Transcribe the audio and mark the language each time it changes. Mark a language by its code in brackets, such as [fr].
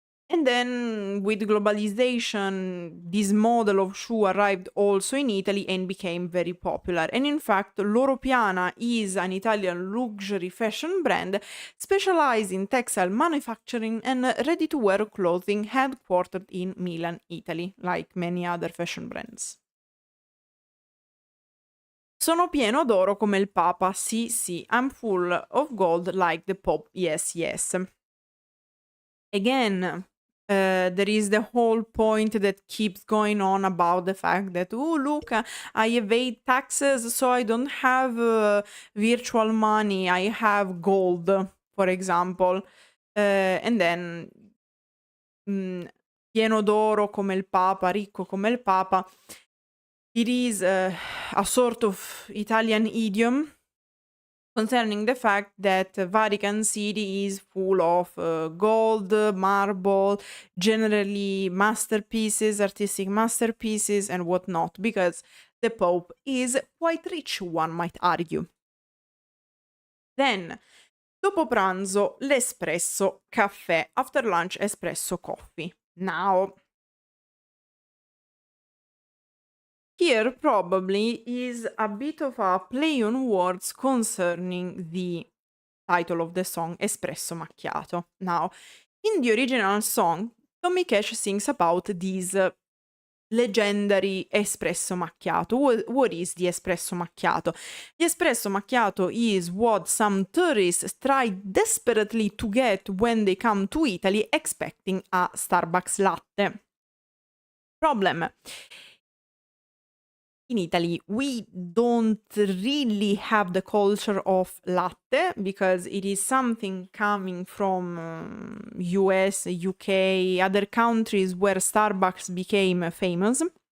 [en] And then with globalization, this model of shoe arrived also in Italy and became very popular. And in fact, Loro Piana is an Italian luxury fashion brand specialized in textile manufacturing and ready-to-wear clothing, headquartered in Milan, Italy, like many other fashion brands. [it] Sono pieno d'oro come il Papa. Sì, sì. [en] I'm full of gold like the Pope. Yes, yes. Again, there is the whole point that keeps going on about the fact that, oh, look, I evade taxes, so I don't have virtual money. I have gold, for example. And then, [it] pieno d'oro come il Papa, ricco come il Papa. [en] It is a sort of Italian idiom concerning the fact that Vatican City is full of gold, marble, generally masterpieces, artistic masterpieces, and whatnot, because the Pope is quite rich, one might argue. Then, [it] dopo pranzo, l'espresso caffè. [en] After lunch, espresso coffee. Now, here probably is a bit of a play on words concerning the title of the song, Espresso Macchiato. Now, in the original song, Tommy Cash sings about this legendary espresso macchiato. What is the espresso macchiato? The espresso macchiato is what some tourists try desperately to get when they come to Italy expecting a Starbucks latte. Problem. In Italy, we don't really have the culture of latte because it is something coming from US, UK, other countries where Starbucks became famous.